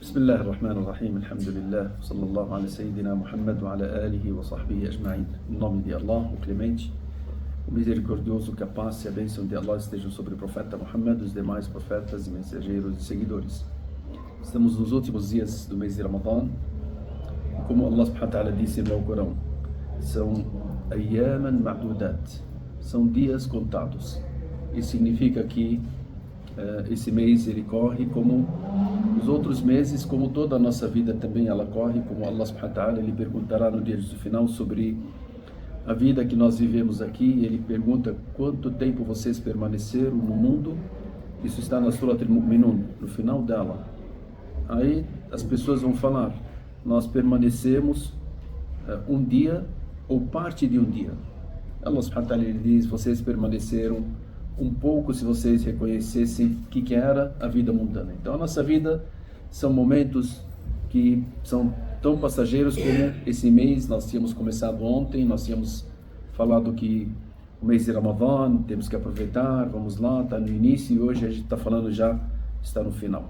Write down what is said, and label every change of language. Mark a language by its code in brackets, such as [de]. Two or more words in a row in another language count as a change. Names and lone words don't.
[ar] بسم الله الرحمن الرحيم الحمد لله صلى الله على سيدنا Muhammad وعلى آله وصحبه أجمعين. [pt] Em nome de Allah, o Clemente, o Misericordioso, que a paz e a bênção de Allah estejam sobre o profeta Muhammad, os demais profetas e mensageiros e seguidores. Estamos nos últimos dias do mês de Ramadan, e como Allah [ar] سبحانه وتعالى [pt] disse no Corão, são [ar] أياما معدودات, [pt] são dias contados. Isso significa que esse mês ele corre como os outros meses, como toda a nossa vida também ela corre, como Allah [ar] سبحانه وتعالى [pt] ele perguntará no dia do final sobre a vida que nós vivemos aqui. Ele pergunta quanto tempo vocês permaneceram no mundo. Isso está na Surat Al-Mu'minun, no final dela. Aí as pessoas vão falar, nós permanecemos um dia ou parte de um dia. Allah [ar] سبحانه وتعالى [pt] ele diz, vocês permaneceram um pouco se vocês reconhecessem o que era a vida mundana. Então a nossa vida são momentos que são tão passageiros como esse mês. Nós tínhamos começado ontem, nós tínhamos falado que o mês de Ramadan, temos que aproveitar, vamos lá, está no início, e hoje a gente está falando já, está no final.